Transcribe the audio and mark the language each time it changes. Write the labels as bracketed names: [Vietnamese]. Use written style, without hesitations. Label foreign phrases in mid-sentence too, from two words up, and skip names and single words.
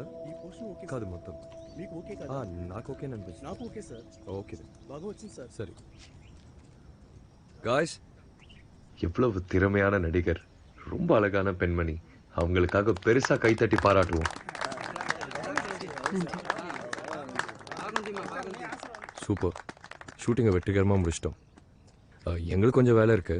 [Telugu] ఈ పోర్షన్ ఓకే కాదు మొత్తం. మీకు ఓకే కదా? నాకు ఓకే అనిపిస్తుంది. నాకు ఓకే సార్. ఓకే బాగా వచ్చింది సార్. [Tamil] சரி. காய்ஸ், எவ்வளவு திறமையான நடிகர், ரொம்ப அழகான பெண்மணி. அவங்களுக்காக பெருசா கைத்தட்டி பாராட்டுவோம். சூப்பர். ஷூட்டிங்கை வெற்றிகரமாக முடிச்சிட்டோம். எங்களுக்கு கொஞ்சம் வேலை இருக்கு.